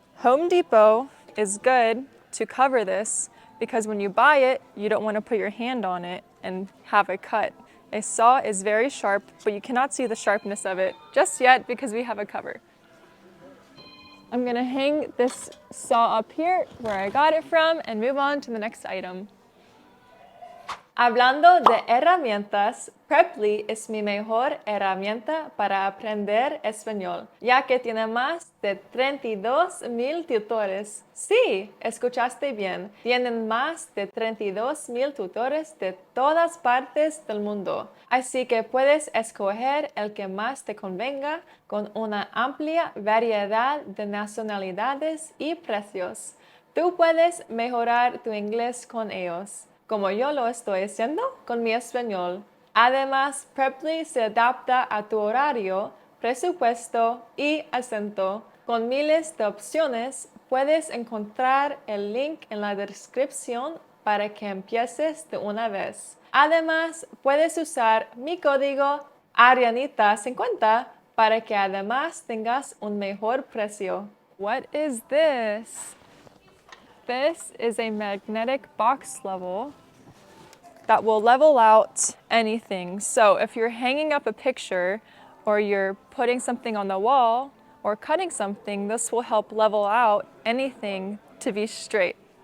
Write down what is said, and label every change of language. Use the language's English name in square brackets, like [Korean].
[English] Home Depot is good to cover this because when you buy it, you don't want to put your hand on it and have it cut. A saw is very sharp, but you cannot see the sharpness of it just yet because we have a cover. I'm gonna hang this saw up here where I got it from and move on to the next item. [Spanish] Hablando de herramientas, Preply es mi mejor herramienta para aprender español, ya que tiene más de 32,000 tutores. Sí, escuchaste bien, tienen más de 32,000 tutores de todas partes del mundo. Así que puedes escoger el que más te convenga con una amplia variedad de nacionalidades y precios. Tú puedes mejorar tu inglés con ellos, como yo lo estoy haciendo con mi español. Además, Preply se adapta a tu horario, presupuesto y acento. Con miles de opciones, puedes encontrar el link en la descripción para que empieces de una vez. Además, puedes usar mi código Ariannita50 para que además tengas un mejor precio. [English] What is this? This is a magnetic box level that will level out anything. So if you're hanging up a picture or you're putting something on the wall or cutting something, this will help level out anything to be straight.